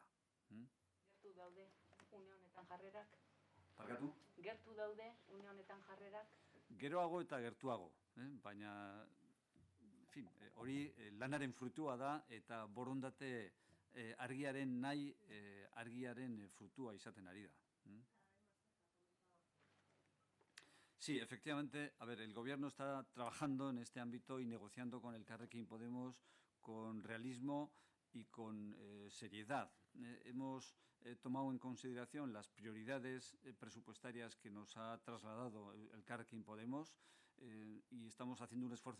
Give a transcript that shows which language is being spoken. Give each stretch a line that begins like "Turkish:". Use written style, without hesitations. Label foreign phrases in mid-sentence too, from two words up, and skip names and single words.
Basque: Gertu daude une honetan jarrerak? Parkatu? Gertu daude une honetan jarrerak? Geroago eta gertuago, baina hori lanaren frutua da eta borondate argiaren nahi argiaren frutua izaten ari da.
Spanish: Sí, efectivamente, el gobierno está trabajando en este ámbito y negociando con Elkarrekin Podemos con realismo y con seriedad. Hemos tomado en consideración las prioridades presupuestarias que nos ha trasladado Elkarrekin Podemos y estamos haciendo un esfuerzo